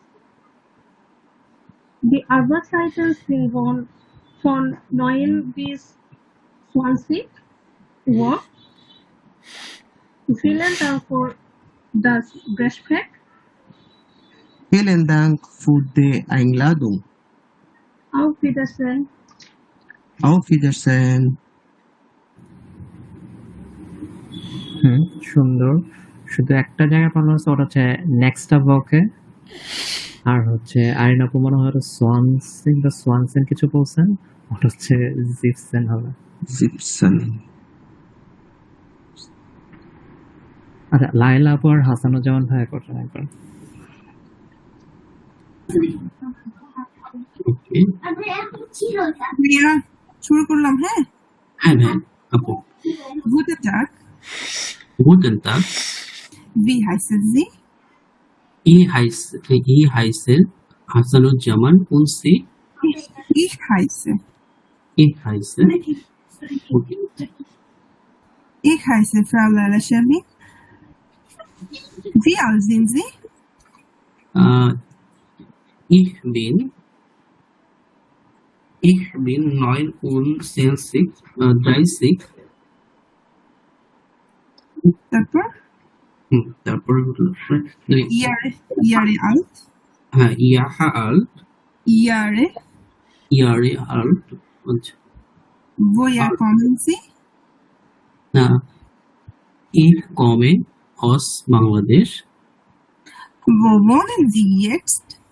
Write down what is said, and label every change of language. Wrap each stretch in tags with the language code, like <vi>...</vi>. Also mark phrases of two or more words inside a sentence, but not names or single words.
<de>Die Arbeitszeiten sind von 9 bis 20 Uhr. Vielen Dank für das Gespräch. Vielen Dank für die Einladung. Auf Wiedersehen. Auf Wiedersehen.</de> <bn>সুন্দর। শুধু একটা জায়গায় পারলাম হচ্ছে ওটা হচ্ছে নেক্সট ওকে, আর হচ্ছে আরিন আপু মনে হয় সোয়ানসেন বা সোয়ানসেন কিছু বলছেন, ওটা হচ্ছে জিপসেন হবে। 17. আচ্ছা, লাইলা আপু আর হাসানুজ্জামান ভাইয়া করছেন একবার। ওকে, ভাইয়া শুরু করলাম, হ্যাঁ। হ্যাঁ ভাই আপু।</bn> <de>Guten Tag, Guten Tag, wie heißen Sie? ich heiße Hasanujjaman und Sie? Ich heiße. Ich heiße. Okay. Ich heiße Frau Laila Shamim. Wie alt sind Sie? Ich bin 39, 30.</de> <bn>তারপর তারপর হলো</bn> <de>Jahre alt. হ্যাঁ Jahre alt, Jahre. Jahre alt. আচ্ছা, Woher kommen Sie? Ich komme aus Bangladesh. Wo wohnen Sie jetzt?</de>